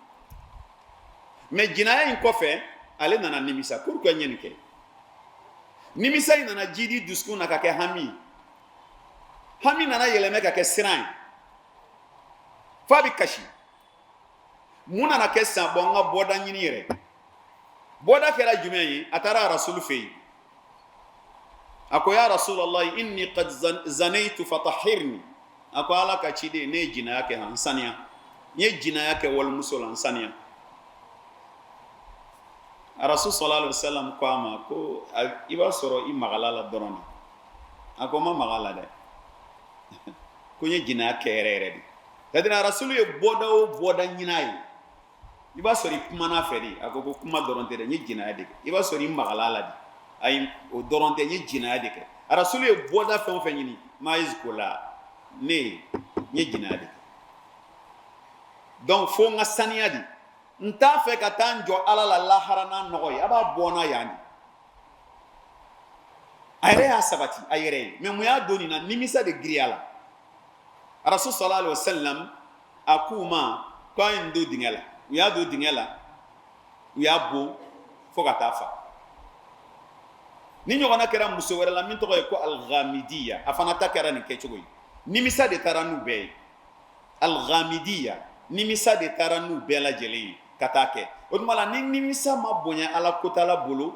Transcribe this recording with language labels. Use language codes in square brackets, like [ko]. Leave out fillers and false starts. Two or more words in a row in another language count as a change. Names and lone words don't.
[bm] mais jinaya in kɔfɛ ale nana nimisa pourquoi n ye nin kɛ nimisa in nana jidi dusukun na ka kɛ hami nana yɛlɛmɛ ka kɛ siran ye f'a bɛ kasi mun nana kɛ sisan bɔn n ka bɔda ɲini yɛrɛ bɔda kɛra jumɛn ye a taara rasulu fɛ yen a ko [ar] يا رسول الله إني قد زنيت فطهرني [bm] a ko ala ka ciden ne ye jinaya kɛ n saniya n ye jinaya kɛ walimuso la n saniya a rasul [ar] صلى الله عليه وسلم [bm] ko a ma ko i b'a sɔrɔ i magala la dɔrɔn de a ko n ma maga la dɛ ko n ye jinaya kɛ yɛrɛ yɛrɛ de c'est-à-dire a rasulu ye bɔda o bɔda ɲin'a ye i b'a sɔrɔ i kumana fɛ de a ko kuma dɔrɔn tɛ dɛ n ye jinaya de kɛ i b'a sɔrɔ i magala la de ayi o dɔrɔn tɛ n ye jinaya de kɛ a rasulu ye bɔda fɛn o fɛn ɲini Ma'iz ko la ne n ye jinaya de kɛ donc fo n ka saniya de n t'a fɛ ka taa n jɔ ala la lahara n'a nɔgɔ ye a b'a bɔ n'a yan de a yɛrɛ y'a sabati a yɛrɛ ye mais mun y'a don nin na nimisa de giriya la rasul [ar] صلى الله عليه وسلم [bm] a k'u ma ko a ye n don dingɛ la u y'a don dingɛ la u y'a bon fo ka taa fa ni ɲɔgɔnna kɛra muso wɛrɛ la min tɔgɔ ye ko al-Ghamidiya a fana ta kɛra nin kɛcogo ye nimisa de taara n'u bɛɛ ye al-Ghamidiya nimisa de taara n'u bɛɛ lajɛlen ye ka taa kɛ o tuma la ni nimisa ma bonya ala kotala bolo